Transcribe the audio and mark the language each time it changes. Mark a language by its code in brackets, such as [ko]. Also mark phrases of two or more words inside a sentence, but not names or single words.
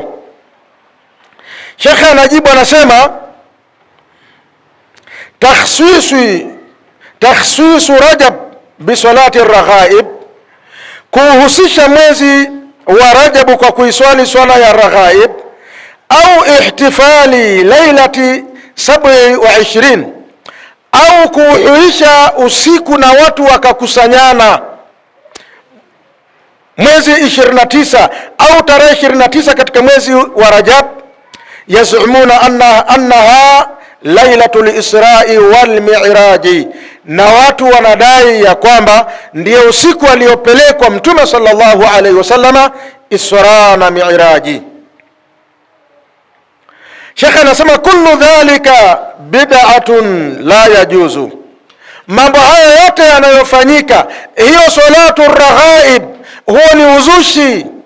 [sw] Sheikh anajibu, anasema, [ar] تخصيص رجب بصلاة الرغائب, [sw] kuhusisha mwezi wa Rajabu kwa kuiswali swala ya raghaib, au [ar] احتفال ليلة 27, [sw] au kuhuisha usiku na watu wakakusanyana mwezi 29 au tarehe 29 katika mwezi wa Rajab, [ar] يزعمون أنها ليلة الإسراء والمعراج, [sw] na watu wanadai ya kwamba ndiyo usiku aliopelekwa Mtume [ar] صلى الله عليه وسلم [sw] Isra na Mi'raji. Sheikh anasema, [ar] كل ذلك بدعة لا يجوز, [sw] mambo haya yote yanayofanyika, hiyo [ar] صلاة الرغائب, [sw] huo ni uzushi.